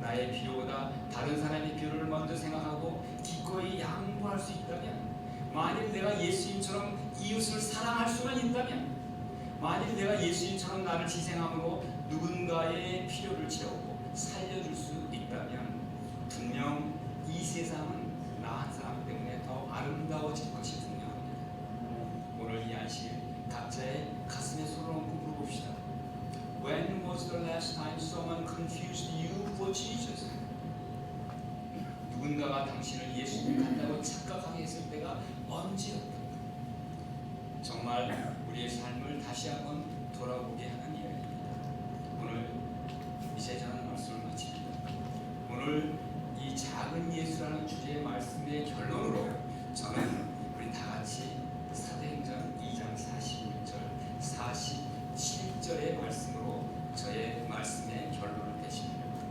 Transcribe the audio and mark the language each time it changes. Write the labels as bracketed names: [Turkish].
[Korean] 나의 필요보다 다른 사람의 필요를 먼저 생각하고 기꺼이 양보할 수 있다면, 만일 내가 예수님처럼 이웃을 사랑할 수만 있다면, 만일 내가 예수님처럼 나를 희생함으로 누군가의 필요를 채우고 살려줄 수 있다면 분명 이 세상은 나 한 사람 때문에 더 아름다워질 것이 분명합니다. 오늘 이 안식 각자의 가슴에 손을 얹고 물어봅시다. [English] When was the last time someone confused you for Jesus? [Korean] 누군가가 당신을 예수님 같다고 착각하게 했을 때가 언제였던가? 정말 우리의 삶을 다시 한번 돌아보게 하는 이야기입니다. 오늘 이제 저는 말씀을 마칩니다. 오늘 이 작은 예수라는 주제의 말씀의 결론으로 저는 우리 다 같이 사도행전 2장 46절, 47절의 말씀으로 저의 말씀의 결론을 내십니다.